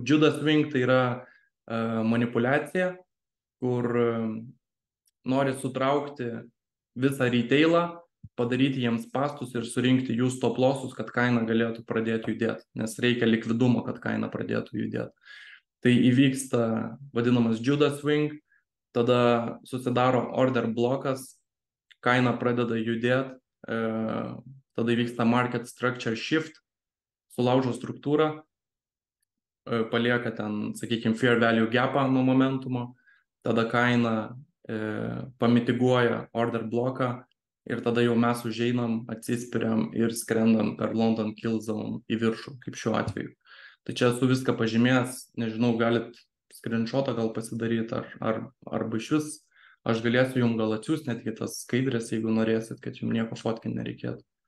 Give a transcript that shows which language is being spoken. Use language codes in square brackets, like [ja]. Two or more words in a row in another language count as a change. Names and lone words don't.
[en] Judas swing [lt] tai yra manipuliacija, kur nori sutraukti visą retailą, padaryti jiems pastus ir surinkti jų [en] stop lossus, [lt] kad kaina galėtų pradėti judėti, nes reikia likvidumo, kad kaina pradėtų judėti. Tai įvyksta vadinamas [en] Judas swing, [lt] tada susidaro order blokas, kaina pradeda judėti, tada įvyksta [en] market structure shift, [lt] sulaužo struktūrą, palieka ten, sakykime, [en] fair value [lt] gapą nuo momentumo, tada kaina pamitiguoja order bloką, ir tada jau mes užeinam, atsispiriam ir skrendam per London Kill Zone į viršų, kaip šiuo atveju. Tai čia esu viską pažymėjęs, nežinau, galit screenshotą gal pasidaryti, arba iš vis, aš galėsiu jums gal atsiųsti netgi tas skaidrės, jeigu norėsit, kad jums nieko fotkinti nereikėtų.